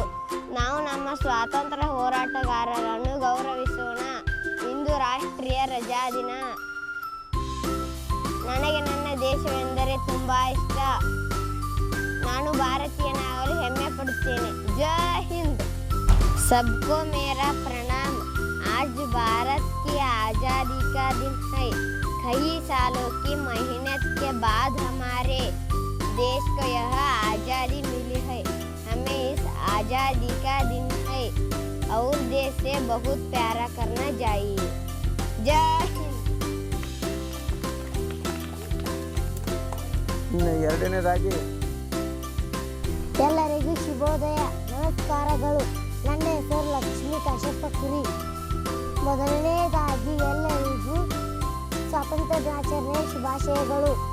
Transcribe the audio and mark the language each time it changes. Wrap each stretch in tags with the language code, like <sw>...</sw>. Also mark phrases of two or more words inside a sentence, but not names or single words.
<kn>ನಾವು ನಮ್ಮ ಸ್ವಾತಂತ್ರ್ಯ ಹೋರಾಟಗಾರರನ್ನು ಗೌರವಿಸೋಣ. ಇಂದು ರಾಷ್ಟ್ರೀಯ ರಜಾ ದಿನ. ನನಗೆ ನನ್ನ ದೇಶವೆಂದರೆ ತುಂಬ ಇಷ್ಟ. ನಾನು ಭಾರತೀಯನಾಗಲು ಹೆಮ್ಮೆ ಪಡುತ್ತೇನೆ.</kn> <hi>जय हिंद. सबको मेरा प्रणाम. आज भारत की आज़ादी का दिन है. कई सालों की मेहनत के बाद हमारे देश को यह आज़ादी मिली है. हमें इस आज़ादी का दिन है और देश से बहुत प्यारा करना चाहिए. जय हिंद.</hi> <kn>ಎರಡನೇದಾಗಿ ಎಲ್ಲರಿಗೂ ಶುಭೋದಯ, ನಮಸ್ಕಾರಗಳು. ನನ್ನ ಹೆಸರು ಲಕ್ಷ್ಮೀ ಕಾಶಪ್ಪ ಕುರಿ. ಮೊದಲನೇದಾಗಿ ಎಲ್ಲರಿಗೂ ಸ್ವಾತಂತ್ರ್ಯ ದಿನಾಚರಣೆಯ ಶುಭಾಶಯಗಳು.</kn>